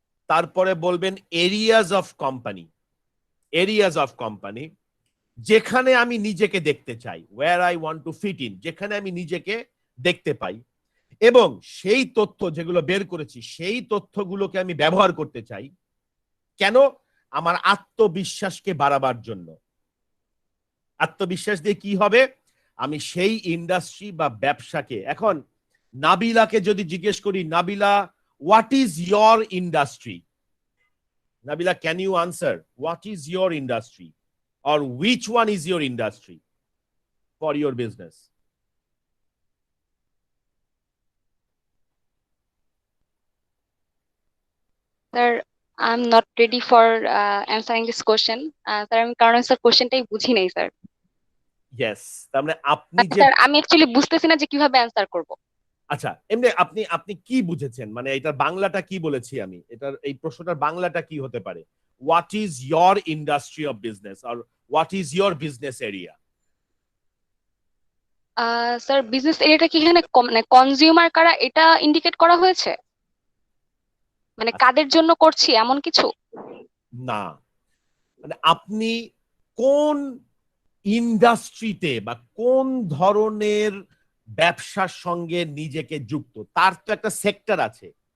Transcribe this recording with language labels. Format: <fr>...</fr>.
<bn>তারপরে বলবেন areas of company, areas of company যেখানে আমি নিজেকে দেখতে চাই,</bn> <en>where I want to fit in,</en> <bn>যেখানে আমি নিজেকে দেখতে পাই, এবং সেই তথ্য যেগুলো বের করেছি সেই তথ্যগুলোকে আমি ব্যবহার করতে চাই। কেন? আমার আত্মবিশ্বাসকে বাড়াবার জন্য। আত্মবিশ্বাস দিয়ে কি হবে? আমি সেই ইন্ডাস্ট্রি বা ব্যবসাকে, এখন নাবিলাকে যদি জিজ্ঞেস করি, Nabila</bn> <en>What is your industry? Nabila, can you answer what is your industry or which one is your industry for your business? Sir, I am not ready for answering this question sir,</en> <bn>আমি কারণ sir কোশ্চেনটাই বুঝি নাই sir.</bn> <en>Yes,</en> <bn>তার মানে আপনি যে, sir আমি actually বুঝতেছি না যে কিভাবে অ্যান্সার করব। আচ্ছা এমনি আপনি কি বুঝেছেন, মানে এটার বাংলাটা কি বলেছি আমি, এটার এই প্রশ্নটার বাংলাটা কি হতে পারে?</bn> <en>What is your industry of business or what is your business area?</en> <bn>Sir business এরিয়াটা কি এখানে মানে কনজিউমার কারা এটা ইন্ডিকেট করা হয়েছে, মানে কাদের জন্য করছি এমন কিছু? না, মানে আপনি কোন ইন্ডাস্ট্রিতে বা কোন ধরনের ব্যবসার সঙ্গে নিজেকে যুক্ত, তার তো একটা সেক্টর আছে।</bn>